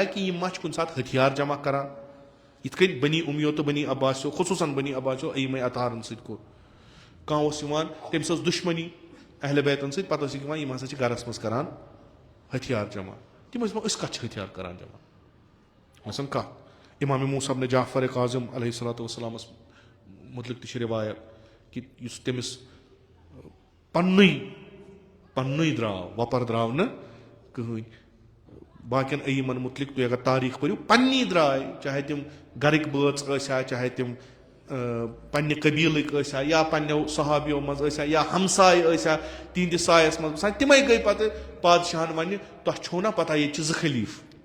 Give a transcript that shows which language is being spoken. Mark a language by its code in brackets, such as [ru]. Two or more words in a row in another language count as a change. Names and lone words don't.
[ks] کہِ یِم ما چھِ کُنہِ ساتہٕ ہتھیار جمع کران یِتھ کٔنۍ بنی اُمیو تہٕ بنی عباسیو خصوٗصن بنی عباسیو ایٖمے اطہارن سۭتۍ کوٚر کانٛہہ اوس یِوان تٔمِس ٲس دُشمنی اہلِ بیتن سۭتۍ پتہٕ ٲسِکھ یِوان یِم ہسا چھِ گرس منٛز کران ہتھیار جمع تِم ٲسۍ دپان أسۍ کتھ چھِ ہتھیار کران جمع ٲسن کتھ امام موسیٰ ابن جعفر کاظم [ar] علیہ الصلوۃ والسلامس [ks] متعلق تہِ چھِ رِوایت کہِ یُس تٔمِس پننُے درٛاو وۄپر درٛاو نہٕ کٕہٕنۍ باقین ایٖمن متعلق تُہۍ اگر تاریٖخ پٔرِو پننی درٛاے چاہے تِم گرٕکۍ بٲژ ٲسۍ ہا چاہے تِم پننہِ قبیٖلٕکۍ ٲسۍ ہا یا پننیو صحابیو منٛز ٲسۍ ہا یا ہمساے ٲسۍ ہا تِہنٛدِس سایس منٛز بسان تِمے گٔے پتہٕ بادشاہن ونہِ تۄہہِ چھو نہ پتہ ییٚتہِ چھِ 2 خلیٖف